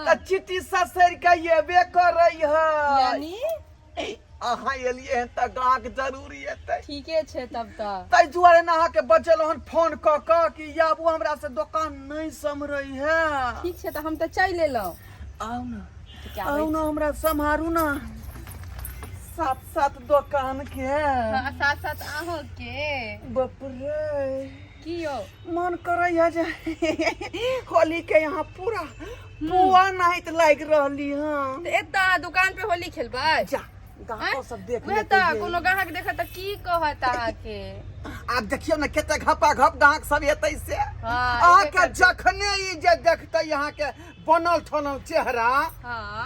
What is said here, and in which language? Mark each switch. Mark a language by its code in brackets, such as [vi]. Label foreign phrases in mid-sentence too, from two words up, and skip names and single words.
[mai] तो चिट्ठी ससर के येबे करे है यानी अहाँ एलिए हन त ग्राहक जरूरी एतै ठीके छै तब तऽ ताहि दुआरे ने अहाँके बचल हन फोन क कि आबू हमरा से दुकान नहीं सम्हरई है ठीक छै तऽ हम तऽ चलि एलहुँ आओ ना क्या आओ ना हमरा सम्हारू ना साथ दुकान के हाँ साथ साथ अहों के बाप रे की यो मन करे है जे होली के यहाँ पूरा पुआ नाहित लाग रहली हन तऽ एतऽ दुकान पे होली खेलबै जा गाँव सब देख वएह लेते तऽ कोनो ग्राहक देखत तऽ की कहत अहाँके आब देखियो ना कते घपा घप ग्राहक सब एतै से हाँ, अहाँके एबे करतै। जखने ई जे देखते यहाँ के बनल ठनल चेहरा हाँ